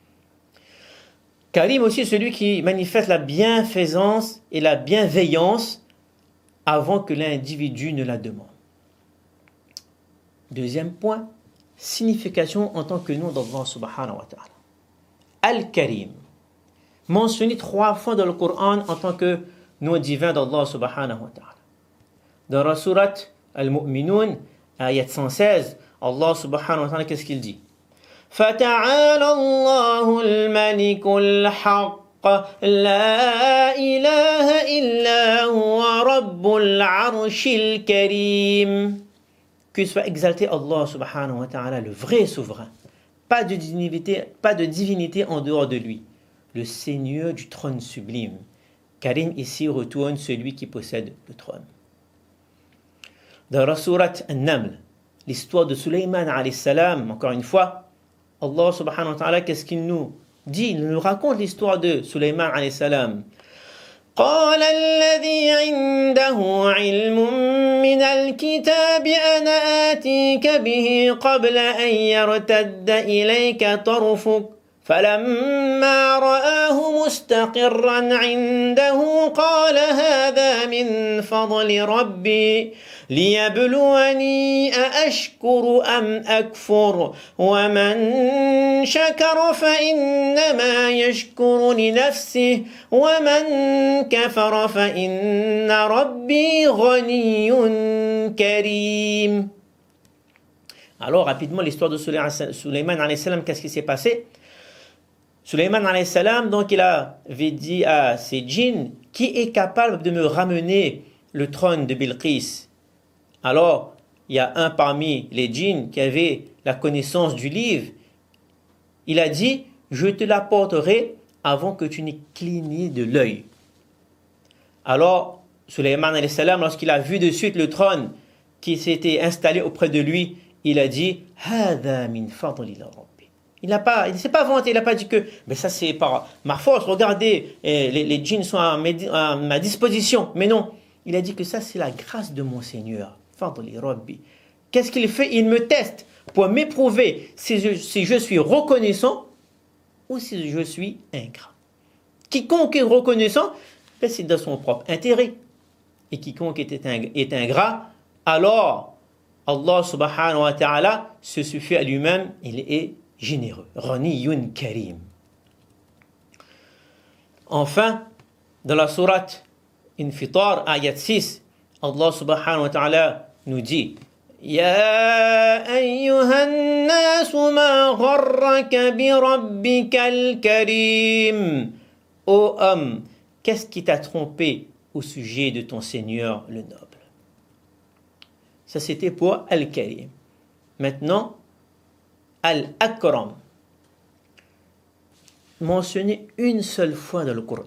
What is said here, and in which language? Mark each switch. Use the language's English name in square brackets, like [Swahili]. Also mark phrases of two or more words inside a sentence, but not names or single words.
[French] Karim aussi celui qui manifeste la bienfaisance et la bienveillance avant que l'individu ne la demande. Deuxième point, signification en tant que nom d'Allah [Arabic] سبحانه وتعالى. [French] Al-Karim, mentionné 3 fois dans le Coran en tant que nom divin d'Allah [Arabic] سبحانه وتعالى. [French] Dans la sourate Al-Mu'minun, ayat 116, Allah [Arabic] سبحانه وتعالى, [French] qu'est-ce qu'il dit? [Arabic] فَتَعَالَى اللَّهُ الْمَلِكُ الْحَقُّ لَا إِلَهَ إِلَّا هُوَ رَبُّ الْعَرْشِ الْكَرِيمِ. [French] Que soit exalté Allah [Arabic] سبحانه وتعالى, [French] le vrai souverain. Pas de divinité en dehors de lui. Le Seigneur du trône sublime. Karim ici retourne celui qui possède le trône. Dans la sourate An-Naml, l'histoire de Sulayman [Arabic] عليه السلام, [French] encore une fois, Allah [Arabic] سبحانه وتعالى, [French] qu'est-ce qu'il nous dit? Il nous raconte l'histoire de Sulayman [Arabic] عليه السلام. قال الذي عنده علم من الكتاب أنا آتيك به قبل أن يرتد إليك طرفك فلما رآه مستقرا عنده قال هذا من فضل ربي ليبلوني أأشكر أم أكفر ومن شكر فإنما يشكر لنفسه ومن كفر فإن ربي غني كريم. [French] Alors rapidement l'histoire de Sulayman [Arabic] عليه السلام, [French] qu'est-ce qui s'est passé? Sulayman [Arabic] عليه السلام, [French] donc il avait dit à ses djinns, qui est capable de me ramener le trône de Bilqis? Alors, il y a un parmi les djinns qui avait la connaissance du livre. Il a dit, je te l'apporterai avant que tu n'aies cligné de l'œil. Alors, Sulayman [Arabic] عليه السلام, [French] lorsqu'il a vu de suite le trône qui s'était installé auprès de lui, il a dit, [Arabic] هذا من فضل ربي. [French] Il ne s'est pas vanté, il n'a pas dit que mais ça c'est par ma force, regardez, les djinns sont à ma disposition. Mais non, il a dit que ça c'est la grâce de mon Seigneur. [Arabic] فضل ربي. [French] Qu'est-ce qu'il fait? Il me teste pour m'éprouver si je suis reconnaissant ou si je suis ingrat. Quiconque est reconnaissant, c'est dans son propre intérêt. Et quiconque est ingrat, alors Allah [Arabic] سبحانه وتعالى [French] se suffit à lui-même, il est généreux. [Arabic] غني كريم. [French] Enfin, dans la sourate Infitar, ayat 6, Allah [Arabic] سبحانه وتعالى [French] nous dit [Arabic] يا أيها الناس ما غرك بربك الكريم. [French] Ô homme, qu'est-ce qui t'a trompé au sujet de ton Seigneur le noble? Ça c'était pour Al-Karim. Maintenant, Al-Akram, mentionné une seule fois dans le Coran.